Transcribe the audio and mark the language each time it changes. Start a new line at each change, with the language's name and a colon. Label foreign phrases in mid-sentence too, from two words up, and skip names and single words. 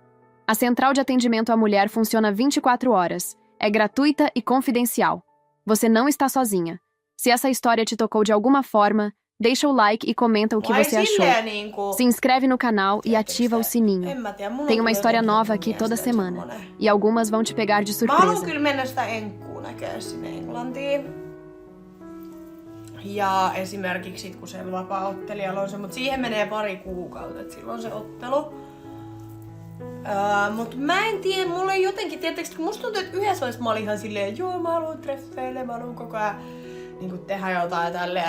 Portuguese: A central de atendimento à mulher funciona 24 horas. É gratuita e confidencial. Você não está sozinha. Se essa história te tocou de alguma forma, deixa o like e comenta o que você achou. Se inscreve no canal e ativa o sininho. Tem uma história nova aqui toda semana. E algumas vão te pegar de
Finnish: Mä haluan
Portuguese: surpresa.
Finnish: kyllä mennä sitä enkkuu näkee sinne Englantiin. Ja esimerkiksi sit, kun se vapaa-ottelijalla on se, mutta siihen menee pari kuukautta, että silloin se ottelu. Mut mä en tiedä, mulla ei jotenkin, tietysti kun musta tuntuu, että yhdessä vaiheessa mä olin ihan silleen, joo mä haluan treffeille, mä haluan koko ajan niin tehdä jotain tälleen.